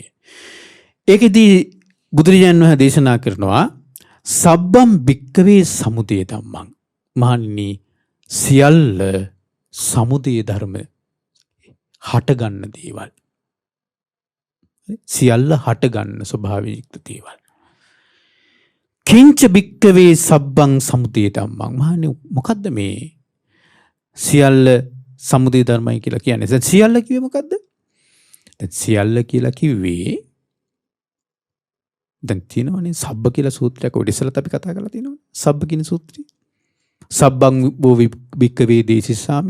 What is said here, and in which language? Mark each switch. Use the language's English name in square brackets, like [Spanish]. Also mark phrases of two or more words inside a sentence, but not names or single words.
[Sinhala] ඒකෙදී බුදුරජාණන් වහන්සේ දේශනා කරනවා [Pali] සබ්බම් භික්කවේ සමුදය ධම්මං. [Sinhala] මහණෙනි සියල්ල සමුදය ධර්ම හටගන්න දේවල්. සියල්ල හටගන්න ස්වභාවයුක්ත දේවල්. [Pali] කිංච භික්කවේ සබ්බං සමුදය ධම්මං. [Sinhala] මහණෙනි මොකද්ද මේ සියල්ල සමුදය ධර්මයි කියලා කියන්නේ? දැන් සියල්ල කිව්වේ මොකද්ද? දැන් සියල්ල කියලා කිව්වේ දැන් තියෙනවනේ සබ්බ කියලා සූත්‍රයක් ඔය ඉස්සෙල්ලත් අපි කතා කරලා තියෙනවනේ. සබ්බ කියන සූත්‍රය. [Pali] සබ්බං බෝ භික්කවේ දේශිස්සාමි.